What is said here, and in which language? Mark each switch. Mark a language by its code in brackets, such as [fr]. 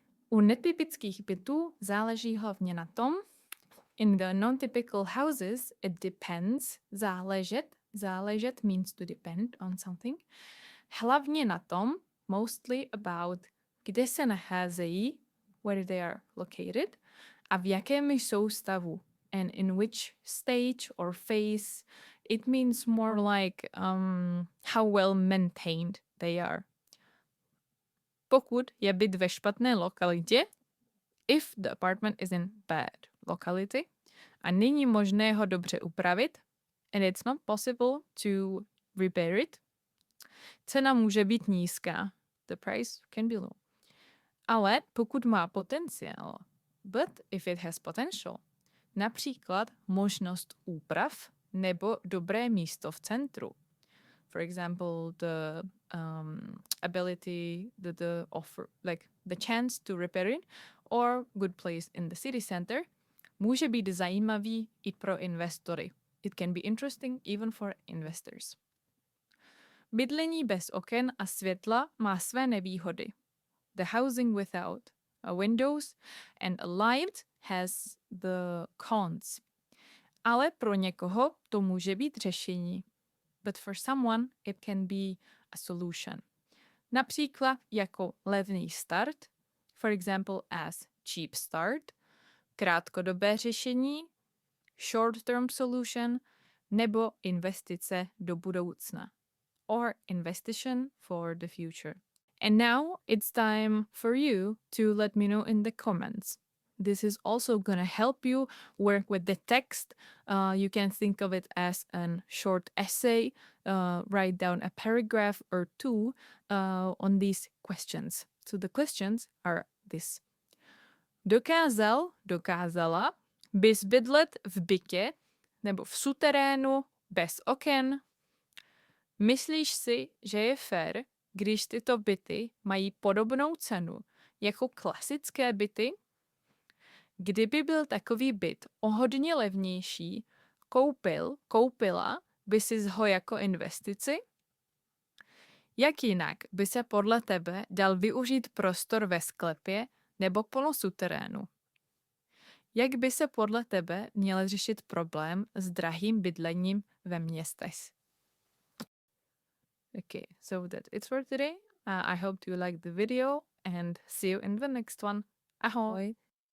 [cs] U netypických bytů záleží hlavně na tom, [en] in the non-typical houses, it depends, záležet means to depend on something, [cs] hlavně na tom, [en] mostly about, [cs] kde se nacházejí, [en] where they are located, [cs] a v jakém jsou stavu, [en] and in which stage or phase. It means more like how well maintained they are. [cs] Pokud je byt ve špatné lokalitě, [en] if the apartment is in bad locality [cs] a není možné ho dobře upravit, [en] and it's not possible to repair it, [cs] cena může být nízká. [en] The price can be low. [cs] Ale pokud má potenciál, [en] but if it has potential, [cs] například možnost úprav nebo dobré místo v centru. [en] For example, the ability, the offer, like the chance to repair it, or good place in the city center, [cs] může být zajímavý i pro investory. [en] It can be interesting even for investors. [cs] Bydlení bez oken a světla má své nevýhody. [en] The housing without windows and a light has the cons. [cs] Ale pro někoho to může být řešení. [en] But for someone it can be a solution. [cs] Například jako levný start, [en] for example as cheap start, [cs] krátkodobé řešení, [en] short-term solution, [cs] nebo investice do budoucna, [en] or investition for the future. And now it's time for you to let me know in the comments. This is also going to help you work with the text. You can think of it as a short essay, write down a paragraph or two on these questions. So the questions are this. [cs] Dokázala bys bydlet v bytě nebo v suterénu bez oken? Myslíš si, že je fér, když tyto byty mají podobnou cenu jako klasické byty? Kdyby byl takový byt o hodně levnější, koupila by si ho jako investici? Jak jinak by se podle tebe dal využít prostor ve sklepě nebo polosuterénu? Jak by se podle tebe měl řešit problém s drahým bydlením ve městech? [en] Okay, so that's it for today. I hope you liked the video and see you in the next one. Ahoj!